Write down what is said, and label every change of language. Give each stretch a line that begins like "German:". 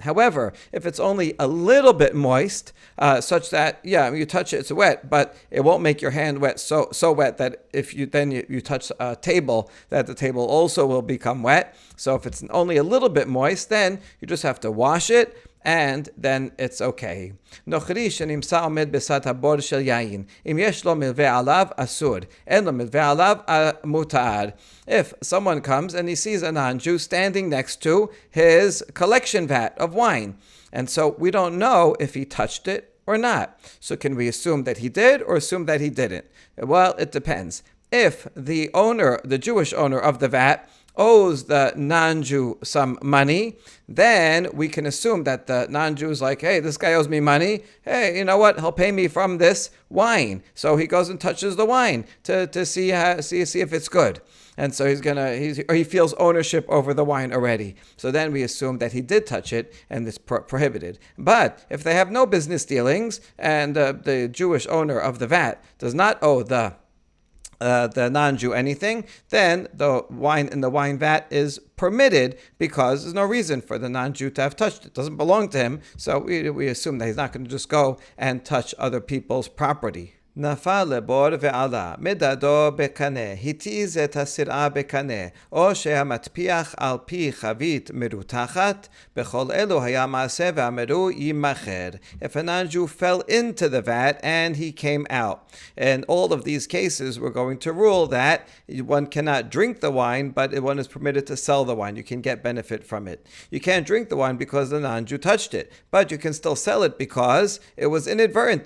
English: However, if it's only a little bit moist, such that you touch it, it's wet, but it won't make your hand wet so wet that if you touch a table, that the table also will become wet. So if it's only a little bit moist, then you just have to wash it, and then it's okay.
Hebrew: נוכרי שנמצא עומד בסד הבור של יין, אם יש לו מלווה עליו אסור, אין לו מלווה עליו מותר.
English: If someone comes and he sees a non-Jew standing next to his collection vat of wine, and so we don't know if he touched it or not. So can we assume that he did or assume that he didn't? Well, it depends. If the Jewish owner of the vat, owes the non-Jew some money, then we can assume that the non-Jew is like, hey, this guy owes me money. Hey, you know what? He'll pay me from this wine. So he goes and touches the wine to see if it's good. And so he feels ownership over the wine already. So then we assume that he did touch it and it's prohibited. But if they have no business dealings and the Jewish owner of the vat does not owe the non-Jew anything, then the wine in the wine vat is permitted because there's no reason for the non-Jew to have touched it. It doesn't belong to him, so we assume that he's not going to just go and touch other people's property.
Hebrew: נפל לבור ועלה, מדדו בקנה, התיז את הסירה בקנה, או שהמטפיח על פי חבית מרותחת, בכל אלו היה מעשה ואמרו יימכר.
English: If a non-Jew fell into the vat and he came out. In all of these cases, we're going to rule that one cannot drink the wine, but one is permitted to sell the wine. You can get benefit from it. You can't drink the wine because the non-Jew touched it, but you can still sell it because it was inadvertent.